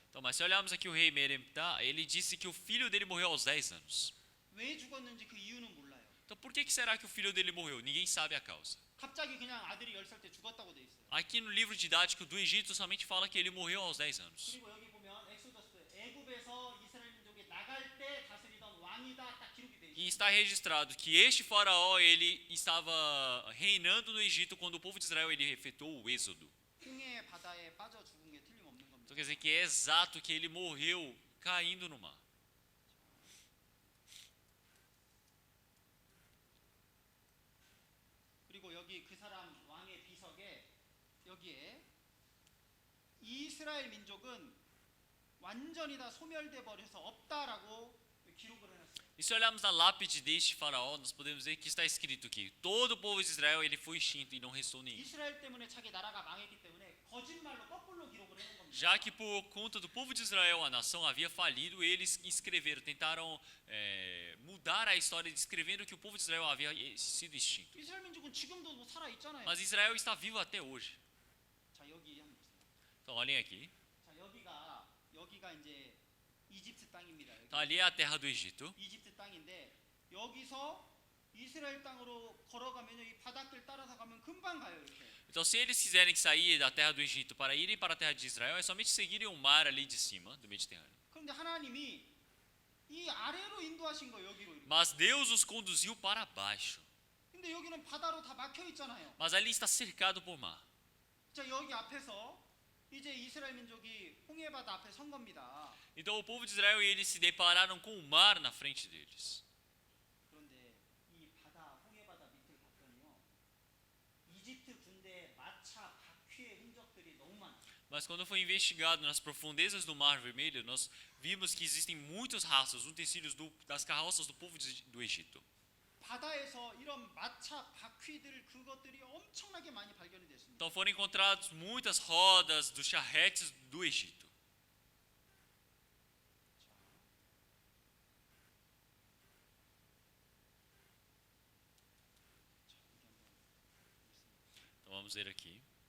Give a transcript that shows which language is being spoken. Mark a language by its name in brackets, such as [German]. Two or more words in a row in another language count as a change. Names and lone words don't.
[Portuguese] Então, mas se olharmos aqui o rei Meremeptah, ele disse que o filho dele morreu aos 10 anos. [Korean] 왜 죽었는지 그 이유는 몰라요. [Portuguese] Então por que será que o filho dele morreu? Ninguém sabe a causa. [Korean] 갑자기 그냥 아들이 10살 때 죽었다고 돼 있어요. [Portuguese] Aqui no livro didático do Egito somente fala que ele morreu aos 10 anos. [Korean] 그리고 여기 보면 엑소더스 애굽에서 이스라엘 민족이 나갈 때 다스리던 왕이다 딱 기록이 돼 있어요. [Portuguese] E está registrado que este faraó ele estava reinando no Egito quando o povo de Israel ele efetuou o êxodo. [Korean] 홍해 바다에 빠져 죽은 게 틀림없는 겁니다. [Portuguese] Então quer dizer que é exato que ele morreu caindo no mar. [Korean] 그리고 여기 그 사람 왕의 비석에 여기에 이스라엘 민족은 완전히 다 소멸돼 버려서 없다라고 기록을 해놨어요. [Portuguese] E se olharmos na lápide deste faraó, nós podemos ver que está escrito que todo o povo de Israel ele foi extinto e não restou nenhum. [Korean] 이스라엘 때문에 자기 나라가 망했기 때문에 거짓말로 거꾸로 기록을 해놓은 겁니다. [Portuguese] Já que por conta do povo de Israel a nação havia falido, eles escreveram, tentaram mudar a história descrevendo que o povo de Israel havia sido extinto. [Korean] 이스라엘 민족은 지금도 뭐 살아 있잖아요. [Portuguese] Mas Israel está vivo até hoje. [Korean] 자 여기 한번 보세요. [Portuguese] Então olhem aqui. [Korean] 자 여기가 이제 이집트 땅입니다. 여기. [Portuguese] Então ali é a terra do Egito. [Korean] 이집트 땅인데 여기서 이스라엘 땅으로 걸어가면요 이 바닷길 따라서 가면 금방 가요 이렇게. [Portuguese] Então se eles quiserem sair da terra do Egito para irem para a terra de Israel, é somente seguirem o mar ali de cima do Mediterrâneo. [Korean] 그런데 하나님이 이 아래로 인도하신 거예요 여기로. 이렇게. [Portuguese] Mas Deus os conduziu para baixo. [Korean] 근데 여기는 바다로 다 막혀 있잖아요. [Portuguese] Mas ali está cercado por mar. [Korean] 자 여기 앞에서 이제 이스라엘 민족이 홍해 바다 앞에 선 겁니다. [Portuguese] Então o povo de Israel eles se depararam com o mar na frente deles. [Korean] 그런데 이 바다 홍해 바다 밑을 봤더니요 이집트 군대 마차 바퀴의 흔적들이 너무 많아요. [Portuguese] Mas quando foi investigado nas profundezas do Mar Vermelho, nós vimos que existem muitos rastros, utensílios das carroças do povo do Egito. [Korean] 바다에서 이런 마차 바퀴들 그것들이 엄청나게 많이 발견이 됐습니다. [Portuguese] Então foram encontradas muitas rodas dos charretes do Egito. Então vamos ver aqui.